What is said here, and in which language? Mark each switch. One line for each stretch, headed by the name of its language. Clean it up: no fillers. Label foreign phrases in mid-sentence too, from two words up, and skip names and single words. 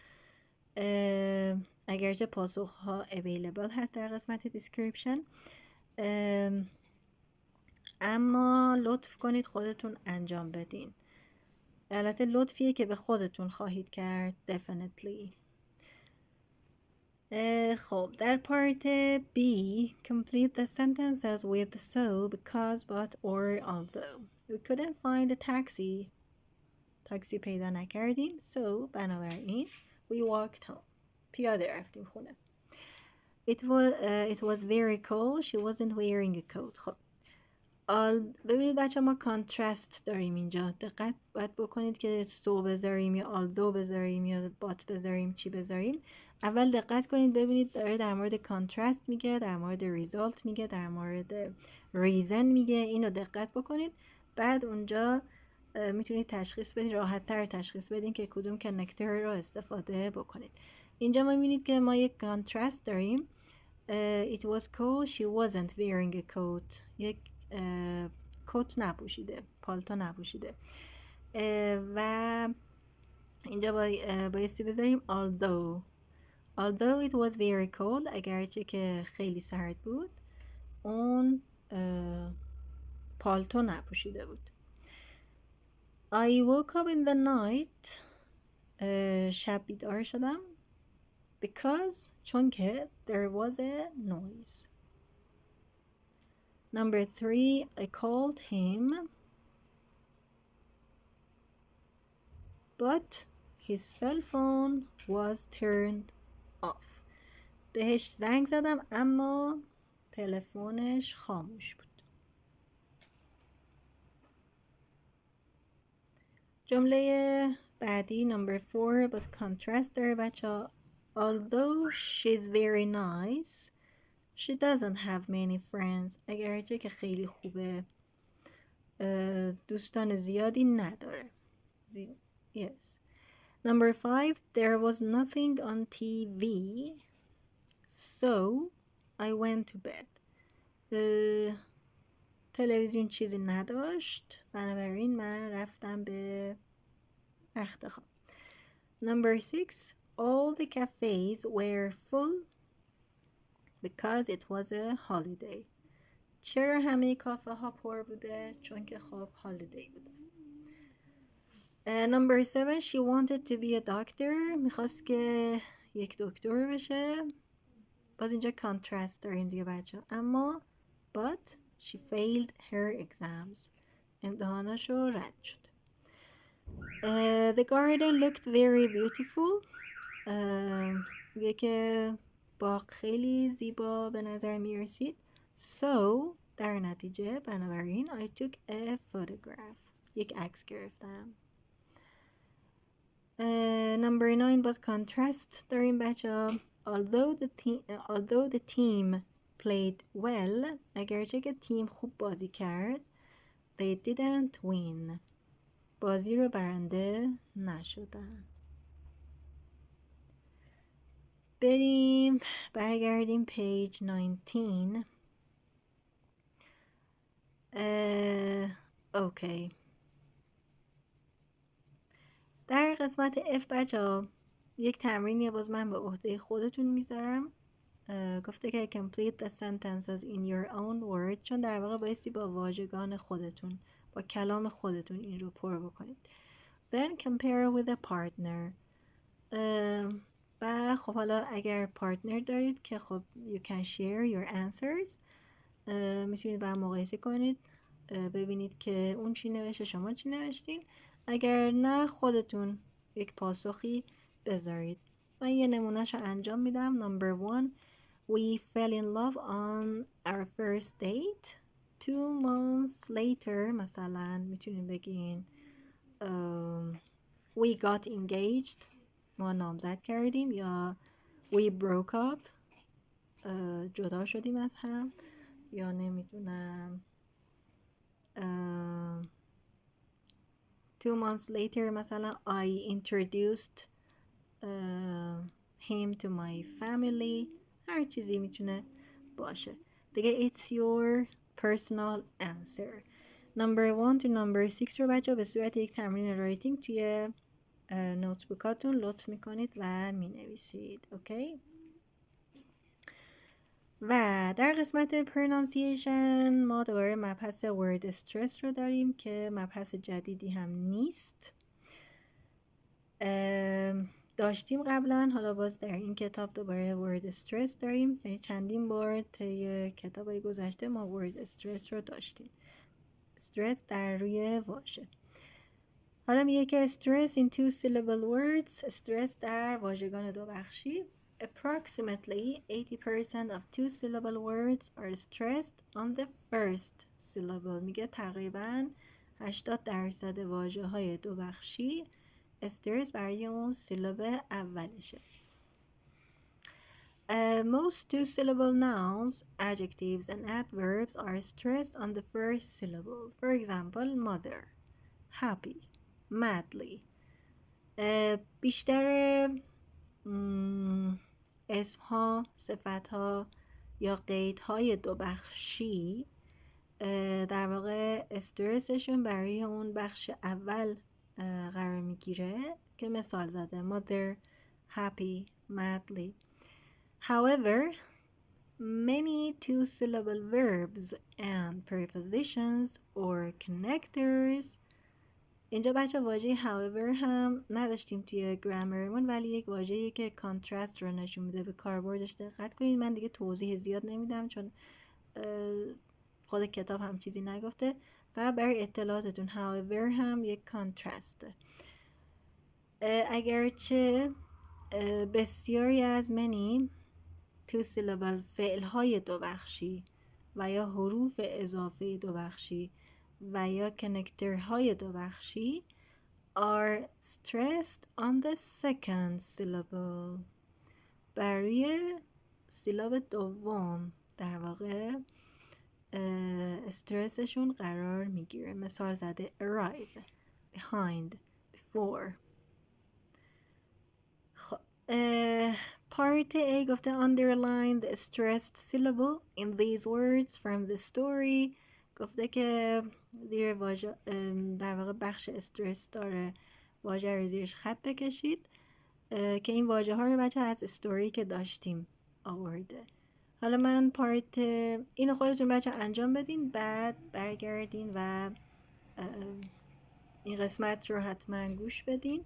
Persian: اگرچه پاسخ ها available هست در قسمت دیسکریپشن، اما لطف کنید خودتون انجام بدین. البته لطفیه که به خودتون خواهید کرد definitely. خب در
English: پارت B complete the sentences with so, because, but or although. We couldn't find a taxi.
Persian: تاکسی پیدا نکردیم.
English: So بنابراین we walked home.
Persian: پیاده رفتیم خونه.
English: it was very cold. She wasn't wearing a coat.
Persian: خب ببینید بچه ما کانترست داریم اینجا. دقت باید بکنید که سو بذاریم یا آلدو بذاریم یا بات بذاریم چی بذاریم. اول دقت کنید ببینید داره در مورد کانترست میگه، در مورد ریزالت میگه، در مورد ریزن میگه. اینو دقت بکنید. بعد اونجا میتونید تشخیص بدین، راحت تر تشخیص بدین که کدوم کنکتر رو استفاده بکنید. اینجا ما میبینید که ما یک کانترست داریم.
English: It was cold. She wasn't wearing a coat.
Persian: یک کت نپوشیده، پالتو نپوشیده. و اینجا بایستی بذاریم
English: although it was very cold.
Persian: اگرچه که خیلی سرد بود اون پالتو نپوشیده بود.
English: I woke up in the night.
Persian: شب بیدار شدم because چون که
English: there was a noise. Number 3, I called him but his cell phone was turned off.
Persian: بهش زنگ زدم اما تلفنش خاموش بود. جمله بعدی number 4 باز contrast داره بچه ها.
English: Although she's very nice, she doesn't have many friends.
Persian: اگرچه که خیلی خوبه دوستان زیادی نداره.
English: Yes. Number 5, there was nothing on TV, so I went to bed.
Persian: تلویزیون چیزی نداشت بنابراین من رفتم به رخت خواب.
English: Number 6, all the cafes were full because it was a holiday.
Persian: چرا همه کافه ها پر بوده؟ چون که خب هالیدی بوده.
English: Number 7, she wanted to be a doctor.
Persian: میخواست که یک دکتر بشه. باز اینجا contrast داریم دیگه بچه.
English: اما but she failed her exams.
Persian: امتحاناشو رد شد.
English: The garden looked very beautiful.
Persian: میگه که باغ خیلی زیبا به نظر می رسید.
English: So
Persian: در نتیجه بنابراین
English: I took a photograph.
Persian: یک عکس گرفتم.
English: Number 9
Persian: باز contrast داریم بچه ها.
English: Although the team played well,
Persian: اگرچه که تیم خوب بازی کرد,
English: they didn't win.
Persian: بازی رو برنده نشدن. برگردیم page 19. اوکی. در قسمت F بچه ها یک تمرینیه باز من به عهده خودتون میذارم. گفته که
English: complete the sentences in your own words.
Persian: چون در واقع بایستی با واژگان خودتون با کلام خودتون این رو پر بکنید.
English: Then compare with a partner.
Persian: و خب حالا اگر پارتنر دارید که خب
English: you can share your answers.
Persian: میتونید با هم مقایسه کنید ببینید که اون چی نوشته شما چی نوشتین. اگر نه خودتون یک پاسخی بذارید. من یه نمونهشو انجام میدم.
English: Number 1, we fell in love on our first date. 2 months later
Persian: مثلا میتونید بگین
English: we got engaged.
Persian: ما نامزد کردیم. یا
English: we broke up.
Persian: جدا شدیم از هم. یا نمیدونم
English: 2 months later مثلا I introduced him to my family.
Persian: هر چیزی میتونه باشه دیگه.
English: It's your personal answer. Number 1 to number 6
Persian: رو بچه به صورت یک تمرین رایتینگ توی نوتبوکاتون لطف میکنید و مینویسید. اوکی. و در قسمت pronunciation ما دوباره مبحث
English: word stress
Persian: رو داریم که مبحث جدیدی هم نیست. داشتیم قبلا. حالا باز در این کتاب دوباره
English: word stress
Persian: داریم. یعنی چندین بار طی کتابای گذشته ما
English: word stress
Persian: رو داشتیم. stress در روی واژه. حالا میگه که
English: stress in 2 syllable words.
Persian: stress در واژگان دو بخشی.
English: approximately 80% of two-syllable words are stressed on the first syllable.
Persian: میگه تقریباً 80% واژه های دو بخشی استرس برای اون سیلاب اولشه.
English: Most two-syllable nouns, adjectives, and adverbs are stressed on the first syllable. For example, mother, happy, madly.
Persian: بیشتر اسمها، صفتها یا قیدهای دو بخشی در واقع استرسشون برای اون بخش اول قرار میگیره که مثال زده
English: mother, happy, madly. However, many two-syllable verbs and prepositions or connectors.
Persian: اینجا بچه واژه however هم نداشتیم توی گرامرمون، ولی یک واژه‌ای که کانترست رو نشون میده. به کاربردش دقت کنید. من دیگه توضیح زیاد نمیدم چون خود کتاب هم چیزی نگفته. و برای اطلاعاتتون however هم یک کانترسته. اگرچه بسیاری از
English: many two-syllable
Persian: فعل‌های دو بخشی و یا حروف اضافه دو بخشی و یا کنکترهای دو بخشی
English: are stressed on the second syllable.
Persian: برای سیلاب دوم در واقع استرسشون قرار میگیره. مثال زده
English: arrive, behind, before. خب Part A گفته underline the stressed syllable in these words from the story.
Persian: گفته که زیر واژه در واقع بخش استرس داره واژه رو زیرش خط بکشید که این واژه ها رو بچه از استوری که داشتیم آورده. حالا من پارت اینو خودتون بچه انجام بدین، بعد برگردین و این قسمت رو حتما گوش بدین.